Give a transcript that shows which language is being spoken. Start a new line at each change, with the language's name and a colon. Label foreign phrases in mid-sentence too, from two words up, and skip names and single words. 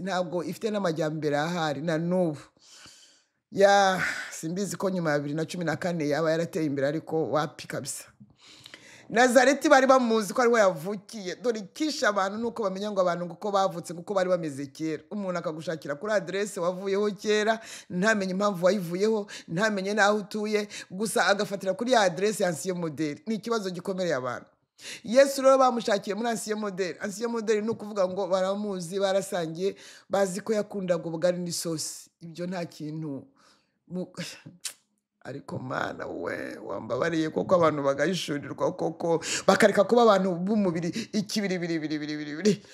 Kinyarwanda: Ntabwo ifite n'amajyambere ahari na n'ubu. Ya, simbizi ko nyuma ya bibiri na cumi na kane yaba yarateye imbere, ariko wapi kabisa. Nazareti bari bamuzi ko ariho yavukiye. Dore ikisha abantu nuko bamenya ngo abantu ngo uko bavutse, ngo uko bari bameze kera. Umuntu akagushakira kuri adresse wavuyeho kera, ntamenye impamvu wayivuyeho, ntamenye n'aho utuye, gusa agafatira kuri ya adresse ya
French: ancien modèle.
Kinyarwanda: Ni ikibazo gikomereye abantu. Yesu rero bamushakiye muri
French: ancien modèle. Ancien modèle
Kinyarwanda: ni ukuvuga ngo baramuzi, barasangiye, bazi ko yakundaga ubugari n'isosi. Ibyo nta kintu mu-, ariko Mana we, wambabariye koko abantu bagahishurirwa koko, bakareka kuba abantu b'umubiri ikibiribiribiribiribiri.